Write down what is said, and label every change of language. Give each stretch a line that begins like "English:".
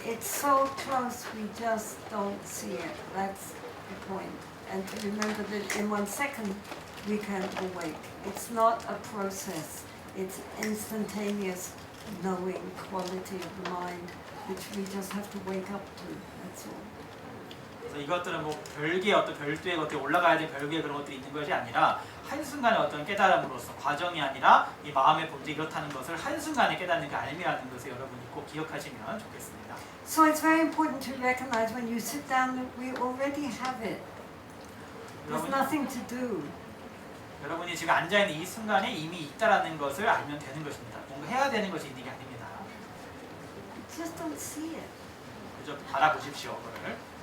English: It's so close we just don't see it. That's the point. And to remember that in 1 second we can awake. It's not a process. It's instantaneous knowing quality of the mind, which we just have to wake up to. That's all.
Korean: 그래서 이것들은 뭐 별개의 어떤 별도의 것들이 올라가야 될 별개의 그런 것들이 있는 것이 아니라 한순간의 어떤 깨달음으로서 과정이 아니라 이 마음의 본질이 이렇다는 것을 한순간에 깨닫는 게 알미라는 것을 여러분이 꼭 기억하시면 좋겠습니다.
English: So it's very important to recognize when you sit down that we already have it. There's nothing to do.
Korean: 여러분이 지금 앉아있는 이 순간에 이미 있다라는 것을 알면 되는 것입니다. 뭔가 해야 되는 것이 있는 게 아닙니다.
English: You just don't see it.
Korean: 그저 바라보십시오. 그걸.